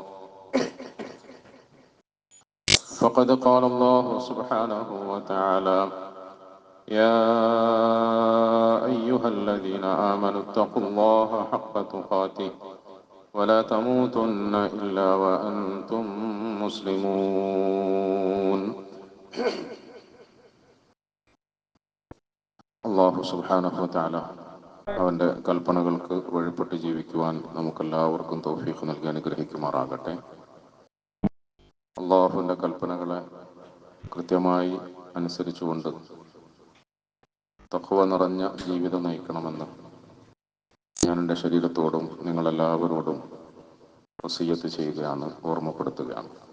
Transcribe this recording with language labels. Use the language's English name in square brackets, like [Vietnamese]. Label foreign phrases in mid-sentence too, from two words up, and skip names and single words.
[Arabic] فقد قال الله سبحانه وتعالى يا أيها الذين آمنوا اتقوا الله حق تقاته ولا تموتن إلا وأنتم [Malayalam] مسلمون [Arabic] الله سبحانه وتعالى [Malayalam] അവൻ്റെ കൽപ്പനകൾക്ക് വഴിപ്പെട്ട് ജീവിക്കുവാൻ നമുക്കെല്ലാവർക്കും തൗഫീഖ് നൽകി അനുഗ്രഹിക്കുമാറാകട്ടെ. അള്ളാഹുവിൻ്റെ കൽപ്പനകളെ കൃത്യമായി അനുസരിച്ചുകൊണ്ട് തഖ്വ നിറഞ്ഞ ജീവിതം നയിക്കണമെന്ന് ഞാൻ എൻ്റെ ശരീരത്തോടും നിങ്ങളെല്ലാവരോടും വസിയ്യത്ത് ചെയ്യുകയാണ്, ഓർമ്മപ്പെടുത്തുകയാണ്.